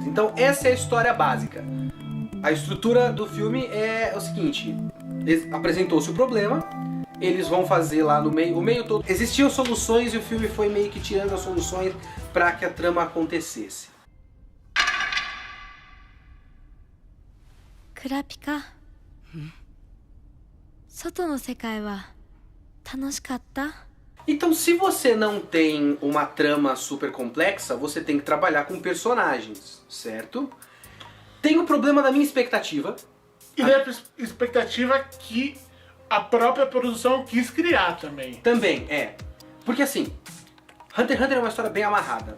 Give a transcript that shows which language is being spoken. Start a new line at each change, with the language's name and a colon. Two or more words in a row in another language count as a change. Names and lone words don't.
Portuguese: Então essa é a história básica. A estrutura do filme é o seguinte: apresentou-se o problema, eles vão fazer lá no meio, o meio todo. Existiam soluções e o filme foi meio que tirando as soluções para que a trama acontecesse. Kurapika,
Japanese: 外の世界は楽しかった?
Portuguese: Então, se você não tem uma trama super complexa, você tem que trabalhar com personagens, certo? Tem o problema da minha expectativa. E da expectativa que a própria produção quis criar também. Também, Porque assim, Hunter x Hunter é uma história bem amarrada.